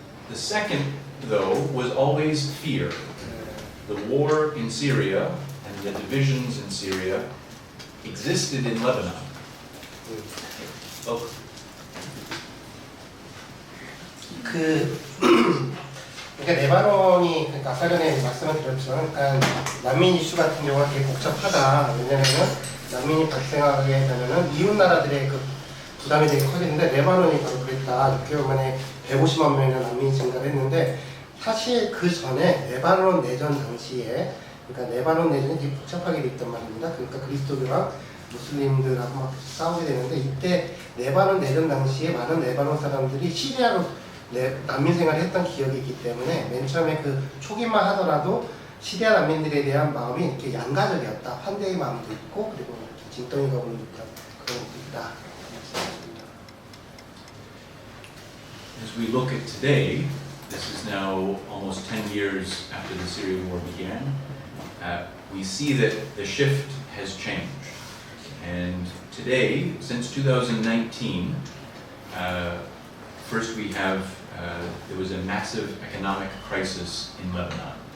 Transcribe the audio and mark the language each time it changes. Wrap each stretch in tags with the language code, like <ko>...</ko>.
<en>The second, though, was always fear. The war in Syria and the divisions in Syria existed in Lebanon.</en> <ko>그러니까 레바논이, 그러니까 아까 전에 말씀을 드렸지만, 그러니까 난민 이슈 같은 경우가 되게 복잡하다. 왜냐면은 난민이 발생하게 되면은 이웃 나라들의 그 부담이 되게 커지는데 레바논이 바로 그랬다. 6개월 만에 150만 명의 난민이 증가를 했는데, 사실 그 전에 레바논 내전 당시에, 그러니까 레바논 내전이 되게 복잡하게 돼 있단 말입니다. 그러니까 그리스도교랑 무슬림들하고 막 싸우게 되는데, 이때 레바논 내전 당시에 많은 레바논 사람들이 시리아로 난민 생활을 했던 기억이 있기 때문에 맨 처음에 그 초기만 하더라도 시리아 난민들에 대한 마음이 이렇게 양가적이었다. 환대의 마음도 있고, 그리고 진덩이가 오는 듯한 그런 것도 있다.</ko> <en>As we look at today, this is now almost 10 years after the Syrian war began, we see that the shift has changed. And today, since 2019, first we have, there was a massive economic crisis in Lebanon.</en>